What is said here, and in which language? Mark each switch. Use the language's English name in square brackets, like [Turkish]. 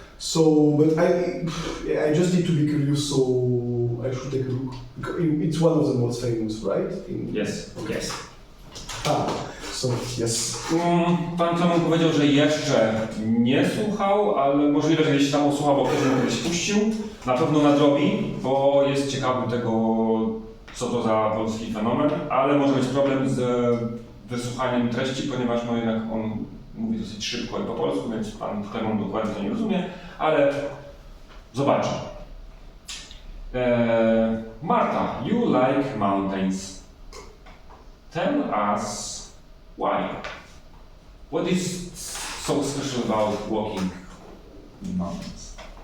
[English] So, but I just need to be curious, so I should take a look. It's one of the most famous, right? Yes. So, yes. [Polish] Pan Clement powiedział, że jeszcze nie słuchał, ale możliwe, że gdzieś tam usłuchał, bo ktoś mu kiedyś puścił. Na pewno nadrobi, bo jest ciekawy tego, co to za polski fenomen, ale może być problem z wysłuchaniem treści, ponieważ no jednak on mówi dosyć szybko i po polsku, więc pan Clement dokładnie to nie rozumie, ale zobaczę. [English] Marta, you like mountains. Tell us why. What is so special about walking in mountains?